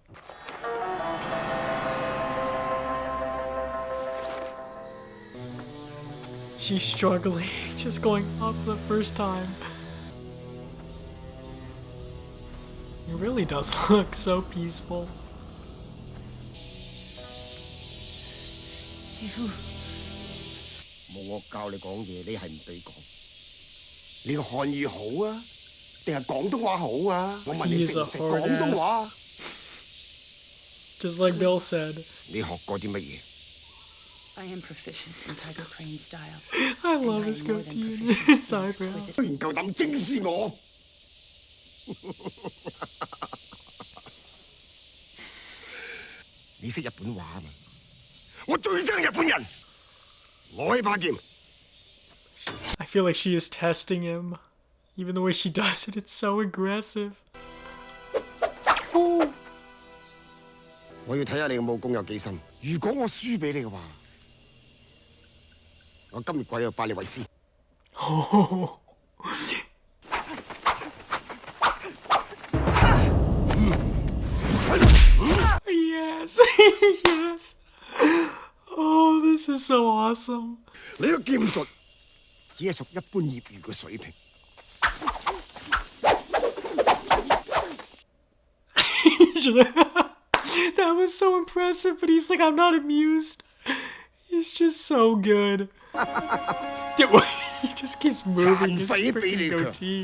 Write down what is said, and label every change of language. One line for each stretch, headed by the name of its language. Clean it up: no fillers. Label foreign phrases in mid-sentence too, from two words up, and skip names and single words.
English: She's struggling, just going up for the first time. It really does look so peaceful.
Cantonese: 師傅，冇我教你講嘢，你係唔俾講。你個漢語好啊，定係廣東話好啊？我問你
English: He
Cantonese: 識
English: is a
Cantonese: 唔識
English: hard
Cantonese: 廣東話？
English: Just like Bill said.
Cantonese: 你學過啲乜嘢？
English: I am proficient in tiger crane style. I love his goatee and his eyebrows.
Cantonese: 居然夠膽正視我！你識日本話嘛？我最憎日本人！攞起把劍。
English: I feel like she is testing him. Even the way she does it, it's so aggressive. Oh.
Cantonese: 我要睇下你嘅武功有幾深。如果我輸俾你嘅話，我今日鬼就拜你為師。
English: Oh. Yes, yes. Oh, this is so awesome.
Cantonese: 你嘅劍術只係屬一般業餘嘅水平。
English: That was so impressive, but he's like, I'm not amused. He's just so good. He just keeps moving his freaking goatee.